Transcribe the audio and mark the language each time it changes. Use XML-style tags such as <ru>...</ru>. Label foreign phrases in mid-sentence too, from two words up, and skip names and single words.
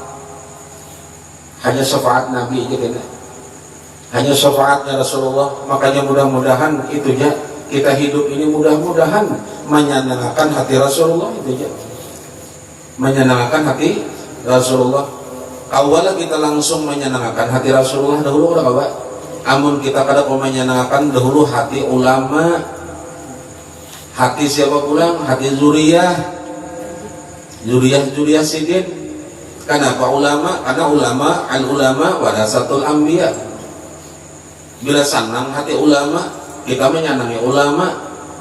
<id>Hanya syafaat Nabi aja kena, hanya syafaatnya Rasulullah. Makanya mudah-mudahan itu ya, kita hidup ini mudah-mudahan menyenangkan hati Rasulullah, itu aja, menyenangkan hati Rasulullah. Awalnya kita langsung menyenangkan hati Rasulullah dahulu udah kabar.</id> <bjn>Amun kita kada mau menyenangkan dahulu hati ulama, hati siapa pulang? Hati zuriyah sidin.</bjn> <id>Kenapa ulama? Karena ulama</id> <ar>العلماء ورثة الأنبياء.</ar> <id>Bila senang hati ulama, kita menyenangi ulama.</id>